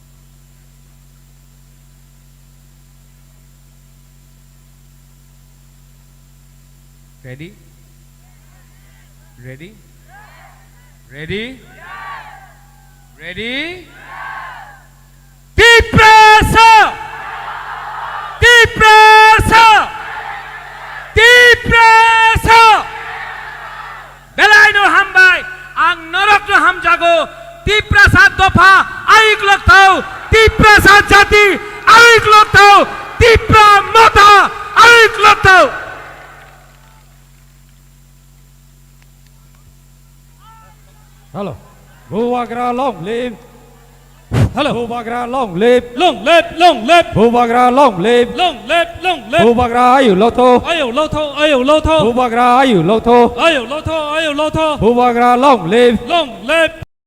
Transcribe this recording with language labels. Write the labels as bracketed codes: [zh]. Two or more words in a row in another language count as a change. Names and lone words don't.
[en] रेडी? रेडी? रेडी? रेडी? तिपरासा! तिपरासा! तिपरासा! [trp] बेलायनो हामबाय, आं नरकनो हामजागो, तिपरासा दफा आयुक लोग थौ, तिपरासा जाति आयुक लोग थौ, तिपरा माता आयुक लोग थौ। [en] Hello. Bhuvagra long live. Hello. Bhuvagra long live. Long live, long live, Bhuvagra long live. long live, long live. [trp] Bhuvagra ayu lo tho. Ayo lo tho, ayo lo tho, Bhuvagra ayu lo tho. ayo lo tho, ayo lo tho. [en] Bhuvagra long live. Long live,